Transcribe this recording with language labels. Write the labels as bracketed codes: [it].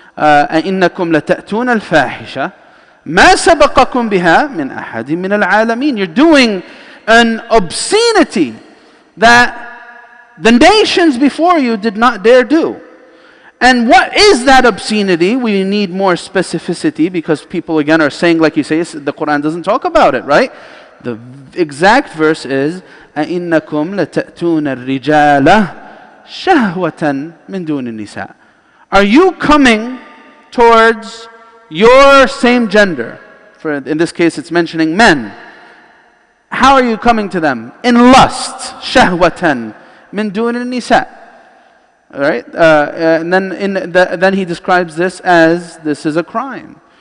[ar] أَإِنَّكُمْ لَتَأْتُونَ الْفَاحِشَةَ مَا سَبَقَكُمْ بِهَا مِنْ أَحَدٍ مِنَ الْعَالَمِينَ. [en] You're doing an obscenity that the nations before you did not dare do. And what is that obscenity? We need more specificity, because people again are saying, like you say, the Quran doesn't talk about it, right? The exact verse is [ar] أَإِنَّكُمْ لَتَأْتُونَ الرِّجَالَ شَهْوَةً مِنْ دُونِ النِّسَاءِ. [en] Are you coming towards your same gender? In this case, it's mentioning men. How are you coming to them? In lust. [ar] شَهْوَةً مِنْ دُونِ النِّسَاءِ. [en] All right? And then he describes this is a crime.